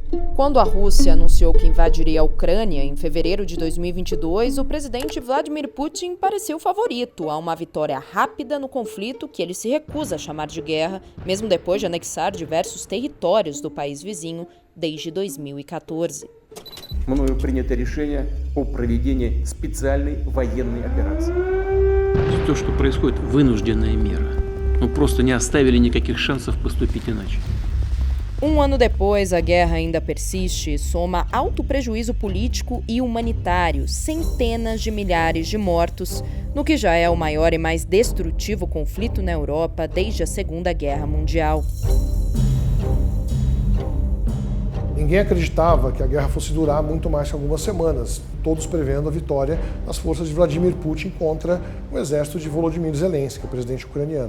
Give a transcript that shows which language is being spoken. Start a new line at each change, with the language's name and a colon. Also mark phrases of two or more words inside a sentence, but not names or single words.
Portuguese: Quando a Rússia anunciou que invadiria a Ucrânia em fevereiro de 2022, o presidente Vladimir Putin pareceu favorito a uma vitória rápida no conflito que ele se recusa a chamar de guerra, mesmo depois de anexar diversos territórios do país vizinho desde 2014.
Russian: Мною принято решение о проведении специальной военной операции. То, что происходит, вынужденная мера. Мы просто не оставили никаких шансов поступить иначе.
Portuguese: Um ano depois, a guerra ainda persiste e soma alto prejuízo político e humanitário, centenas de milhares de mortos, no que já é o maior e mais destrutivo conflito na Europa desde a Segunda Guerra Mundial. Ninguém acreditava que a guerra fosse durar muito mais que algumas semanas, todos prevendo a vitória das forças de Vladimir Putin contra o exército de Volodymyr Zelensky, o presidente ucraniano.